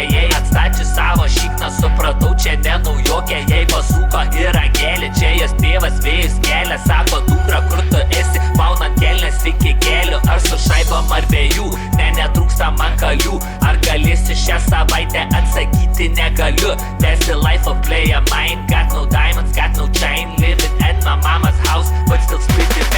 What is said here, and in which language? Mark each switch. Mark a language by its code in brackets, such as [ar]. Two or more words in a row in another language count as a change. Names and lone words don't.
[lt] Jei atstačius savo šikną, supratau, čia ne naujokė. Jei pasuko ir angelė, čia jos tėvas vėjus kelia. Sako, dukra, kur tu esi, maunant kelnes iki kelių. Ar su šaibom ar be jų, netrūksta man kalių. Ar galėsiu šią savaitę atsakyti negaliu. [en] That's the life of player mine. Got no diamonds, got no chain. Living at my mama's house, but still split